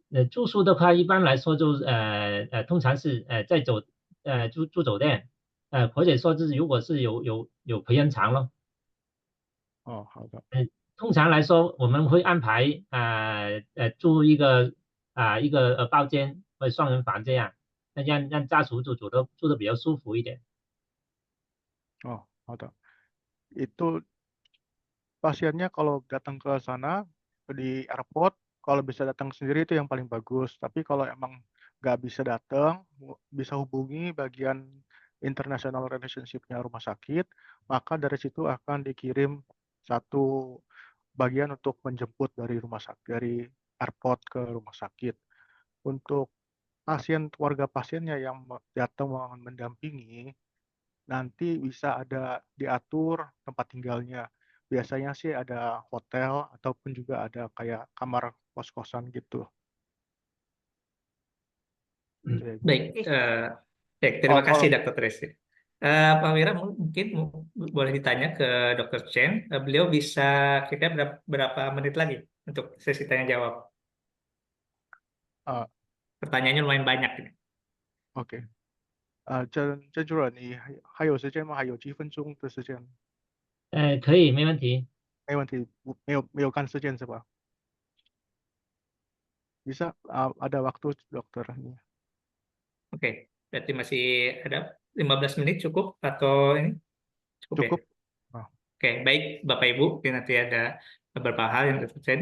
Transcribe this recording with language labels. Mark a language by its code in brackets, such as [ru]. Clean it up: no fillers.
[zh] 住宿的话，一般来说就通常是在住酒店，或者说就是如果是有陪人床咯。哦，好的。通常来说我们会安排住一个包间或者双人房这样，那让家属住得比较舒服一点。 [id] Oh, ada. Itu pasiennya kalau datang ke sana di airport, kalau bisa datang sendiri itu yang paling bagus. Tapi kalau emang nggak bisa datang, bisa hubungi bagian [en] international relationship- [id] nya rumah sakit, maka dari situ akan dikirim satu bagian untuk menjemput dari dari airport ke rumah sakit. Untuk keluarga pasiennya yang datang mendampingi, nanti bisa ada diatur tempat tinggalnya. Biasanya sih ada hotel ataupun juga ada kayak kamar kos-kosan gitu. Itu ya, Bu. Baik, baik, terima kasih Kalau Dr. Tracy. Pak Wira mungkin boleh ditanya ke Dr. Chen, beliau bisa kira berapa menit lagi untuk sesi tanya jawab? 呃 Pertanyaannya lumayan banyak ini. [zh] OK，郑主任，你还有时间吗？还有几分钟的时间？可以，没问题。没问题，没有看时间是吧？ [id] Bisa ada waktu dokter. Oke, berarti masih ada 15 menit cukup atau ini cukup ya? Cukup? Ah, Oke, baik Bapak Ibu, ini nanti ada beberapa hal yang terkait.